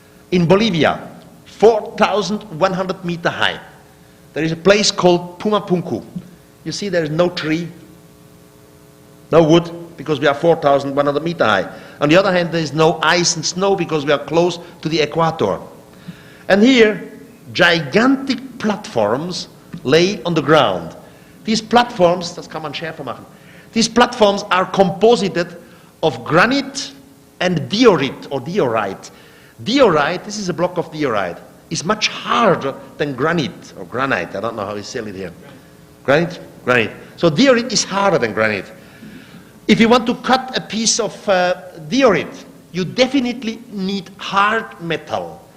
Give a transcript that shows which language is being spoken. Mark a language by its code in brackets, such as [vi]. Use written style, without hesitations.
[en] In Bolivia, 4,100 meters high, there is a place called Pumapunku. You see there is no tree, no wood, because we are 4,100 meters high. On the other hand, there is no ice and snow because we are close to the equator. And here, gigantic platforms lay on the ground. These platforms, [de] das kann man schärfer machen. [en] These platforms are composited of granite and diorite or diorite. Diorite, this is a block of diorite, is much harder than granite or granite. I don't know how you say it here. Granite? Granite. So diorite is harder than granite. If you want to cut a piece of diorite, you definitely need hard metal.